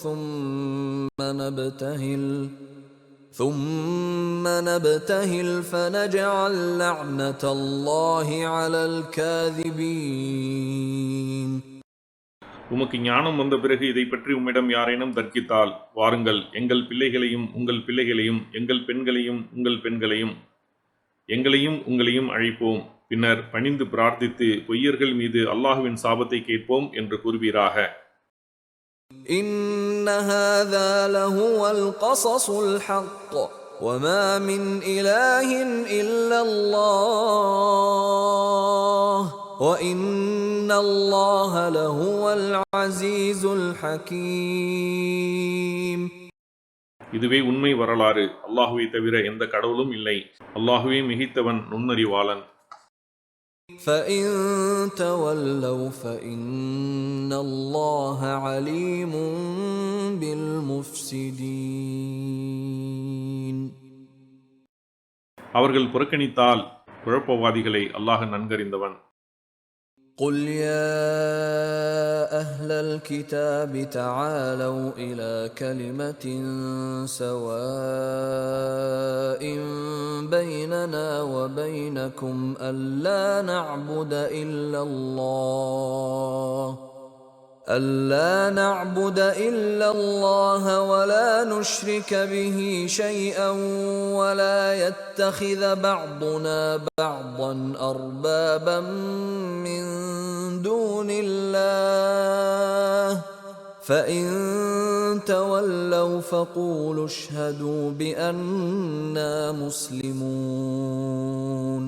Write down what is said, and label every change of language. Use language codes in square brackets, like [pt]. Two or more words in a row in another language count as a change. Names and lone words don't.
[ar] ثم نبتهل فنجعل لعنة الله على الكاذبين. [ta] உமக்கு ஞானம் வந்த பிறகு இதை பற்றி உம்மிடம் யாரேனும் தர்க்கித்தால், வாருங்கள், எங்கள் பிள்ளைகளையும் உங்கள் பிள்ளைகளையும், எங்கள் பெண்களையும் உங்கள் பெண்களையும், எங்களையும் உங்களையும் அழைப்போம், பின்னர் பணிந்து பிரார்த்தித்து பொய்யர்கள் மீது அல்லாஹுவின் சாபத்தை கேட்போம் என்று கூறுவீராக. [ar] إن هذا لهو القصص الحق وما من إله إلا الله وإن الله لهو العزيز الحكيم. [ta] இதுவே உண்மை வரலாறு. அல்லாஹுவை தவிர எந்த கடவுளும் இல்லை. அல்லாஹுவே மிகைத்தவன், நுண்ணறிவாளன். [ar] فإن تولوا فإن الله عليم بالمفسدين. [ta] அவர்கள் புறக்கணித்தால் குழப்பவாதிகளை அல்லாஹ் நன்கறிந்தவன். [ar] قل يا أهل الكتاب تعالوا إلى كلمة سواء بيننا وبينكم ألا نعبد إلا الله ولا نشرك به شيئا ولا يتخذ بعضنا بعضا أربابا من دون الله فإن تولوا فقولوا اشهدوا بأننا مسلمون.